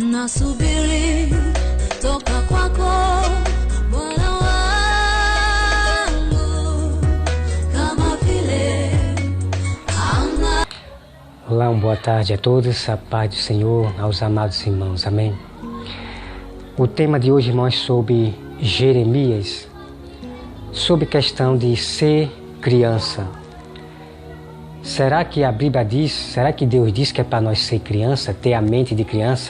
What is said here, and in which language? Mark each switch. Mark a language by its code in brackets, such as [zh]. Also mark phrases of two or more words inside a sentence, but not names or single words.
[sw] nasubiri toka kwako Bwana wangu, kama vile anga. [pt] Olá, boa tarde a todos, a paz do Senhor, aos amados irmãos, amém. O tema de hoje, irmãos, é sobre Jeremias, sobre questão de ser criança. Será que a Bíblia diz, será que Deus diz que é para nós ser criança, ter a mente de criança?